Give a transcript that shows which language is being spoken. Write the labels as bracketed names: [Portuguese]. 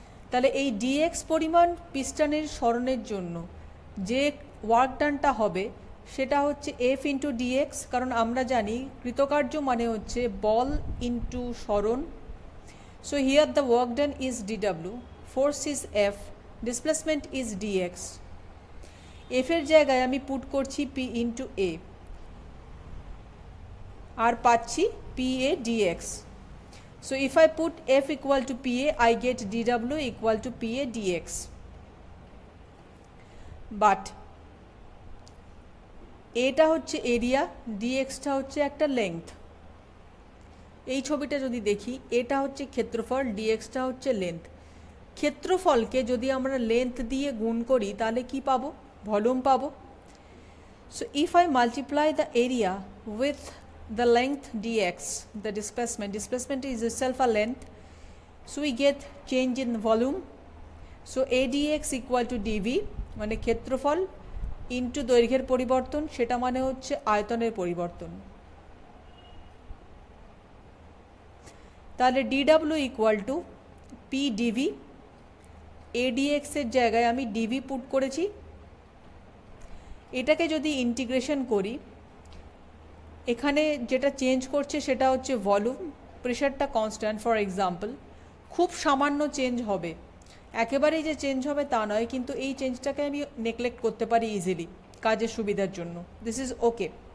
[Bangla] তাহলে এই ডিএক্স পরিমাণ পিস্টনের সরণের জন্য যে ওয়ার্ক ডানটা হবে সেটা হচ্ছে এফ ইন্টু ডিএক্স, কারণ আমরা জানি কৃতকার্য মানে হচ্ছে বল ইন্টু সরণ। [English] So here the work done is DW, force is F, displacement is DX. [Bangla] এফের জায়গায় আমি পুট করছি পি ইন্টু এ আর পাচ্ছি P A dx. [English] So if I put F equal to PA, I get dW equal to PA dx. [Bangla] But এটা হচ্ছে area, ডিএক্সটা হচ্ছে একটা length. এই ছবিটা যদি দেখি, এটা হচ্ছে ক্ষেত্রফল, ডিএক্সটা হচ্ছে লেন্থ। ক্ষেত্রফলকে যদি আমরা লেন্থ দিয়ে গুণ করি তাহলে কি পাবো? ভলিউম পাবো। [English] So if I multiply the area with the length dx, the displacement is itself a length, so we get change in volume. So a dx equal to dv [Bangla] মানে ক্ষেত্রফল ইন্টু দৈর্ঘ্যের পরিবর্তন, সেটা মানে হচ্ছে আয়তনের পরিবর্তন। তাহলে [English] dw equal to p dv, [Bangla] a dx এর জায়গায় আমি dv পুট করেছি। এটাকে যদি ইন্টিগ্রেশন করি, এখানে যেটা চেঞ্জ করছে সেটা হচ্ছে ভলিউম, প্রেশারটা কনস্ট্যান্ট ফর এক্সাম্পল, খুব সামান্য চেঞ্জ হবে, একেবারেই যে চেঞ্জ হবে তা নয়, কিন্তু এই চেঞ্জটাকে আমি নেগলেক্ট করতে পারি ইজিলি কাজের সুবিধার জন্য। [English] This is okay.